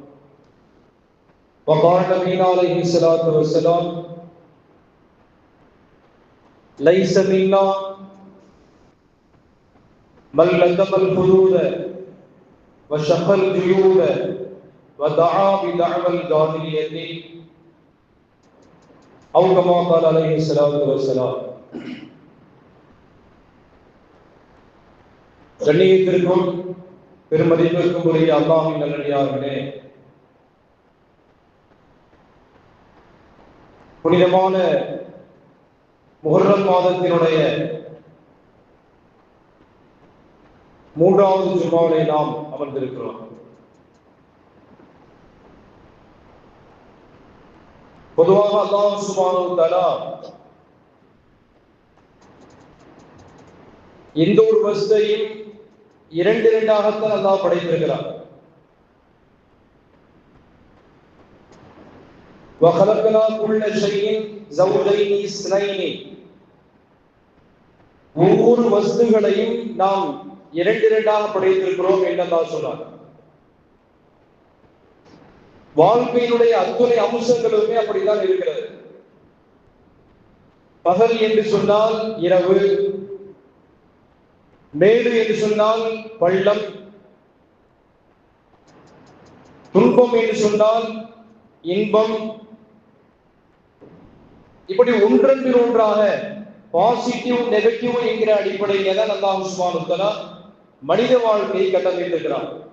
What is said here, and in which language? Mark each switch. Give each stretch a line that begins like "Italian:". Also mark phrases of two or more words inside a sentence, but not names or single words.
Arabic: وقال نبينا عليه الصلاة والسلام ليس منا من لزم الحدود وشق الجيوب ودعا بدعوى الجاهلية أو كما قال عليه الصلاة والسلام.
Tamil: கண்ணியத்திற்கும் பெருமதிப்பிற்கும் உரிய அல்லாஹ்வின் நல்லடியார்களே, புனிதமான முஹர்ரம் மாதத்தினுடைய 3வது ஜும்மாவிலே நாம் அமர்ந்திருக்கிறோம். பொதுவாக
Arabic: الله سبحانه وتعالى
Tamil: எந்த ஒரு வஸ்தையும் இரண்டாகத்தான் அல்லாஹ் படைத்திருக்கிறார்.
Arabic: وَخَلَقْنَا كُلَّ شَيْءٍ زَوْجَيْنِ اثْنَيْنِ
Tamil: ஒவ்வொரு வஸ்துகளையும் நாம் இரண்டாக படைத்திருக்கிறோம் என்று அல்லாஹ் சொன்னார். வாழ்க்கையினுடைய அத்துணை அம்சங்களுமே அப்படித்தான் இருக்கிறது. பகல் என்று சொன்னால் இரவு, மேடு என்று சொன்னால் பள்ளம், துன்பம் என்று சொன்னால் இன்பம், இப்படி ஒன்றன்பின் ஒன்றாக
English: positive negative
Tamil: என்கிற அடிப்படையில தான்
Arabic: الله سبحانه وتعالى
Tamil: மனித வாழ்க்கையை கட்டமைத்திருக்கிறார்.